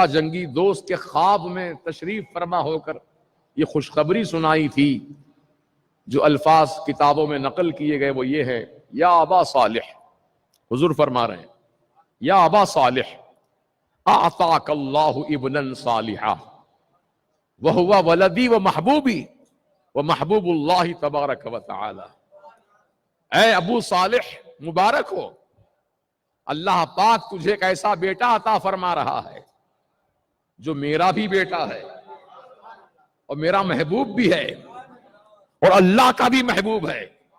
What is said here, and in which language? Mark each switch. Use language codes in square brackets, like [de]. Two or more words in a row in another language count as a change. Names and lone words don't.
[ur] جنگی دوست کے خواب میں تشریف فرما ہو کر یہ خوشخبری سنائی تھی، جو الفاظ کتابوں میں نقل کیے گئے وہ یہ ہیں، [ar] یا ابا صالح، [ur] حضور فرما رہے ہیں [ar] یا ابا صالح اعطاک اللہ ابنا صالحا وہو ولدی و محبوبی و محبوب اللہ تبارک و تعالی. [ur] اے ابو صالح مبارک ہو، اللہ پاک تجھے ایک ایسا بیٹا عطا فرما رہا ہے جو میرا بھی بیٹا ہے اور میرا محبوب بھی ہے اور اللہ کا بھی محبوب ہے.